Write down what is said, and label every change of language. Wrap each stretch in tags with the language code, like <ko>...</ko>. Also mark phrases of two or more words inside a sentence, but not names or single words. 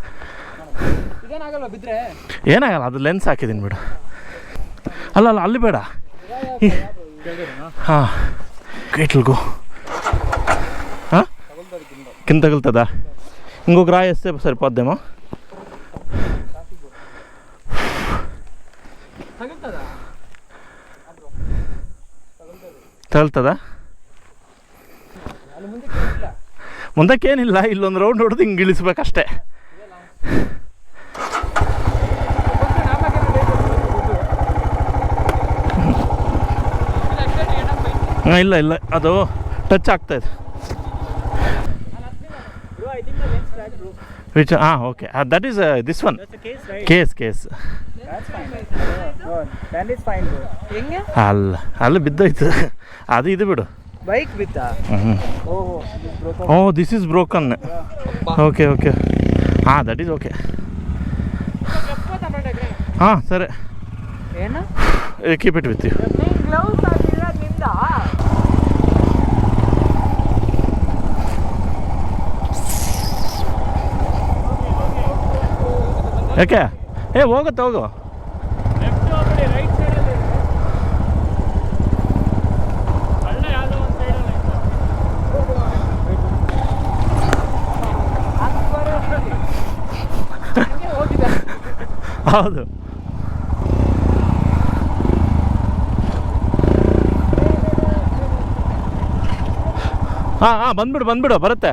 <kn>ಏನಾಗಲ್ಲ, ಅದು ಲೆನ್ಸ್ ಹಾಕಿದ್ದೀನಿ ಬಿಡು. ಅಲ್ಲ ಅಲ್ಲಿ ಬೇಡ. ಹಾಂ ಕೇಟ್ಲ್ಗೋ.</kn> <te>ಹಾಂ కింద తగులుతుందా? ఇంకొక రాయి వేస్తే సరిపోద్దేమో.</te> <kn>ತಗಲ್ತದಾ? ಮುಂದಕ್ಕೇನಿಲ್ಲ, ಇಲ್ಲೊಂದು ರೌಂಡ್ ಹೊಡೆದು ಹಿಂಗೆ ಇಳಿಸ್ಬೇಕಷ್ಟೇ. ಇಲ್ಲ ಅದು ಟಚ್ ಆಗ್ತಾಯಿದೆ.</kn> <en>Which okay, that is this one case.</en> <kn>ಅಲ್ಲ ಬಿದ್ದೋಯ್ತು, ಅದು ಇದು ಬಿಡು. ಬೈಕ್ ಬಿದ್ದ.</kn> <en>This is broken. Okay that is okay. ಸರಿ, keep it with you.</en> <kn>ಯಾಕೆ ಹೋಗುತ್ತೆ ಹೋಗು. ಹೌದು, ಬಂದ್ಬಿಡು ಬರುತ್ತೆ.</kn>